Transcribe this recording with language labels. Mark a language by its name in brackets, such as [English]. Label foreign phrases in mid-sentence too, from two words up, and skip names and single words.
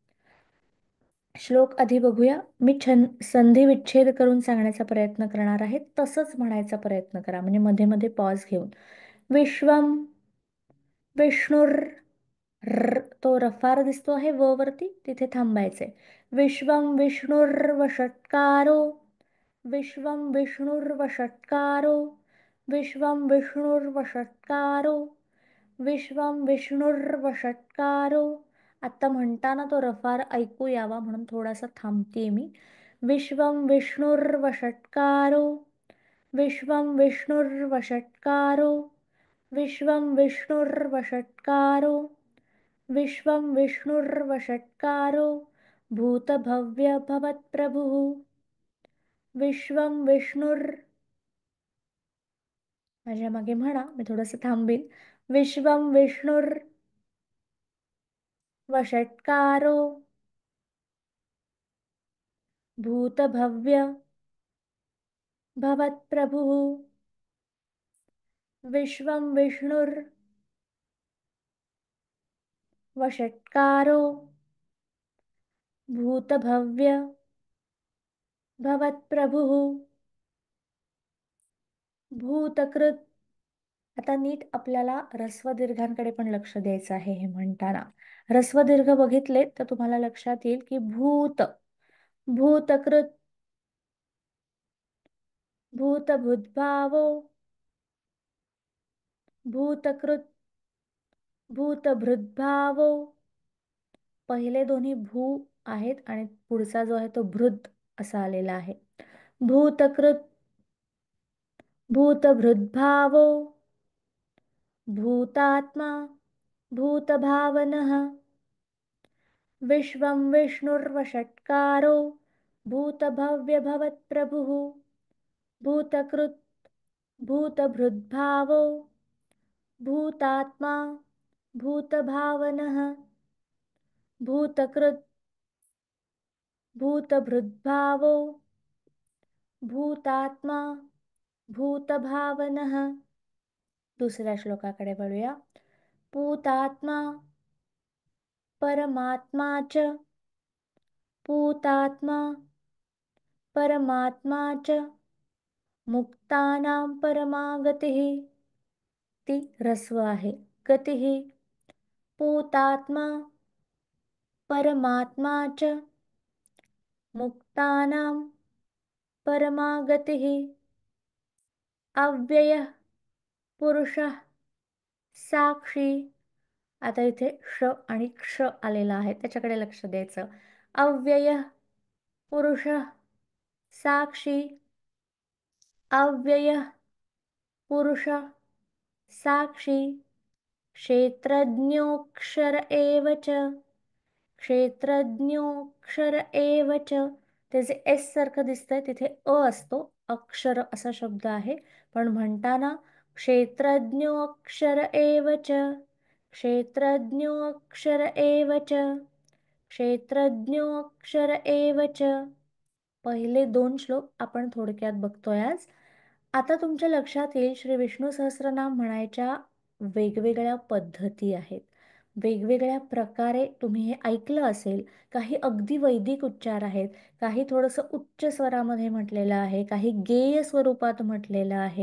[Marathi] श्लोक आधी बघूया. मी संधी विच्छेद करून सांगण्याचा प्रयत्न करणार आहे, तसंच म्हणायचा प्रयत्न करा म्हणजे मध्ये मध्ये पॉज घेऊन. [Sanskrit] विश्वम विष्णुर [Marathi] र तो रफार दिसतो आहे व वरती, तिथे थांबायचे. [Sanskrit] विश्वम विष्णुर्वषट्कारो विश्वम विष्णुर्वषट्कारो विश्वम विष्णुर्वषट्कारो विश्वम विष्णुर्वषट्कारो. [Marathi] आता म्हणताना तो रफार ऐकू यावा म्हणून थोडासा थांबते मी. [Sanskrit] विश्वम विष्णुर्वषट्कारो विश्वम विष्णुर्वषट्कारो विश्वम विष्णुर्वषट्कारो विश्वं विष्णुर्वषट्कारो भूतभव्य भवत्प्रभुः. विश्वं विष्णुर् [Marathi] माझ्या मागे म्हणा, मी थोडंसं थांबीन. [Sanskrit] विश्वं विष्णुर्वषट्कारो भूतभव्य भवत्प्रभुः. विश्वं विष्णुर्वषट्कारो भूतभव्य भवत्प्रभुः. भूतकृत. [Marathi] आता नीट आपल्याला ऱ्हस्व दीर्घांकडे पण लक्ष द्यायचं आहे हे म्हणताना. ऱ्हस्व दीर्घ बघितले तर तुम्हाला लक्षात येईल की [Sanskrit] भूत भूतकृत भूतभूतभावो भूतकृत भूतभृद्भावो. [Marathi] पहिले दोन्ही भू आहेत आणि पुढचा जो आहे तो भृद असा आलेला आहे. [Sanskrit] भूतकृत भूतभृद्भावो भूतात्मा भूतभावनः. विश्वं विष्णुर्वषट्कारो भूतभव्यभवत्प्रभुः. भूतकृत् भूतभृद्भावो भूतात्मा भूतभावनः. भूतकृत् भूतभृद्भावो भूतात्मा भूतभावनः. [Marathi] दुसऱ्या श्लोकाकडे वळूया. [Sanskrit] पूतात्मा परमात्मा च पूतात्मा परमात्मा च मुक्तानां परमागतिः. [Marathi] ती ह्रस्व आहे. [Sanskrit] गतिः पूतात्मा परमात्मा च मुक्तानां परमागतिः. अव्ययः पुरुषः साक्षी. [Marathi] आता इथे श आणि क्ष आलेला आहे, त्याच्याकडे लक्ष द्यायचं. [Sanskrit] अव्ययः पुरुषः साक्षी. अव्ययः पुरुषः साक्षी क्षेत्रज्ञोऽक्षर एव च क्षेत्रज्ञोऽक्षर एव च. [Marathi] ते जे एस सारखं दिसतंय तिथे अ असतो, अक्षर असा शब्द आहे. पण म्हणताना [Sanskrit] क्षेत्रज्ञोऽक्षर एव च क्षेत्रज्ञोऽक्षर एव च क्षेत्रज्ञोऽक्षर एव च. [Marathi] पहिले 2 श्लोक आपण थोडक्यात बघतोय आज. आता तुमच्या लक्षात येईल श्री विष्णू सहस्रनाम म्हणायच्या वेगवेगळ्या पद्धती आहेत. वेगवेगळ्या प्रकारे तुम्ही हे ऐकलं असेल. काही अगदी वैदिक उच्चार आहेत, काही थोडंसं उच्च स्वरामध्ये म्हटलेलं आहे, काही गेय स्वरूपात म्हटलेलं आहे.